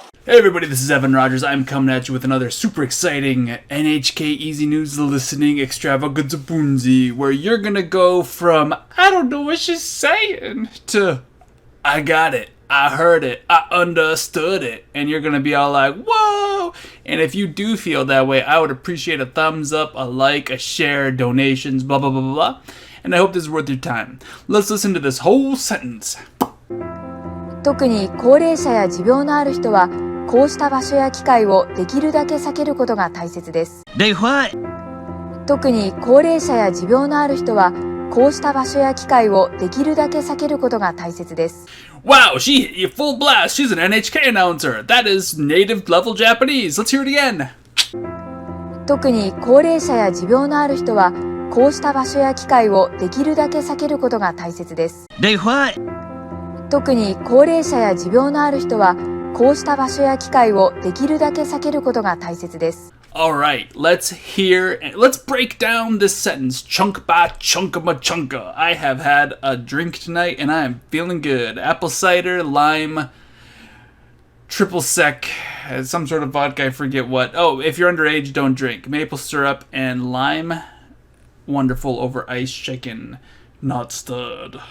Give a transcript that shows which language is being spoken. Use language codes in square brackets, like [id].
[en] Hey everybody, this is Evan Rogers. I'm coming at you with another super exciting NHK Easy News Listening Extravaganza Bunzi, where you're gonna go from, I don't know what she's saying, to, I got it, I heard it, I understood it, and you're gonna be all like, whoa! And if you do feel that way, I would appreciate a thumbs up, a like, a share, donations, blah blah blah blah blah, and I hope this is worth your time. Let's listen to this whole sentence. [ja] 特に高齢者や持病のある人はこうした場所や機会をできるだけ避けることが大切です。特に高齢者や持病のある人はこうした場所や機会をできるだけ避けることが大切です。 [en] Wow, she hit you full blast. She's an NHK announcer. That is native level Japanese. Let's hear it again. [ja] 特に高齢者や持病のある人はこうした場所や機会をできるだけ避けることが大切です。特に高齢者や持病のある人はこうした場所や機会をできるだけ避けることが大切です。 [en] Alright, let's break down this sentence chunk by chunka. I have had a drink tonight and I am feeling good. Apple cider, lime, triple sec, some sort of vodka, I forget what. Oh, if you're underage, don't drink. Maple syrup and lime, wonderful over ice chicken. Not stirred.